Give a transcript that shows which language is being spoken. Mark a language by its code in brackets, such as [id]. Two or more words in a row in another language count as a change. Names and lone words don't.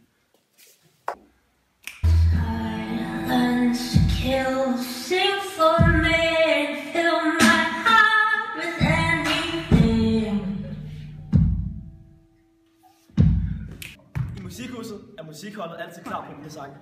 [en] Silence kills, sing for me, fill my heart with anything. [da] I musikhuset er musikholdet altid klar på den sang.